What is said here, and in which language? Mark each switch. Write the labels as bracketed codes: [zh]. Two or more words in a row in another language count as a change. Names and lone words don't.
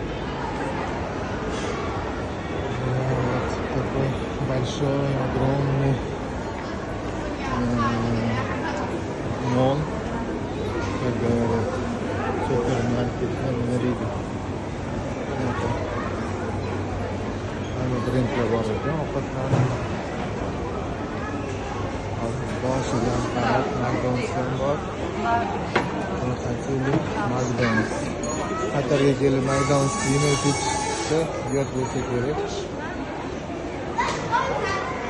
[ru] Вот такой большой, огромный мол, как говорят, супермаркет на Риге. [uz] Ana brendlar bor ekan, ovqatlarni boshidan qarab McDonald's bor. McDonald's. Qatarga kelib McDonald's yemak yeyishsa, uyat bo'lsa kerak.